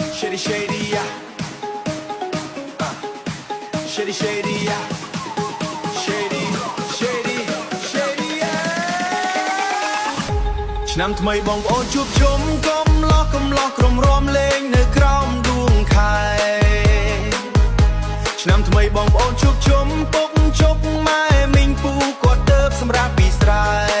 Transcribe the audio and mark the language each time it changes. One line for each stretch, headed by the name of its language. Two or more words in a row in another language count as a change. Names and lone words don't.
English: Shady shady yeah Shady shady yeah Shady shady shady yeah
Khmer: ឆ្នាំថ្មីបងប្អូនជួបជុំកុំឡោះក្រុមរំលេងនៅក្រោមដួងខែឆ្នាំថ្មីបងប្អូនជួបជុំពុកជុកម៉ែមីងពូគាត់ទៅសម្រាប់ពីស្រែ